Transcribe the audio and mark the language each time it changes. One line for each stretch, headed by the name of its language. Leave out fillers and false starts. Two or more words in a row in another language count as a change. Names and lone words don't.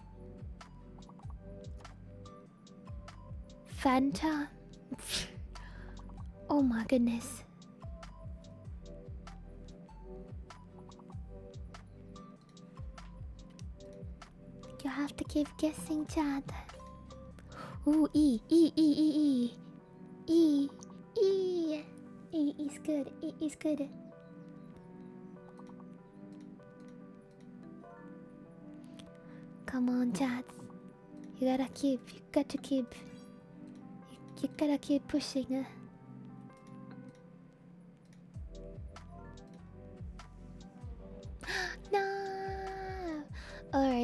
English: Fanta. Oh my goodness. You have to keep guessing, Chad. Ooh, E, E, E, E, E, E, E. E is good. E is good. Come on, Chad. You gotta keep. You got to keep. You gotta keep pushing. No. All right.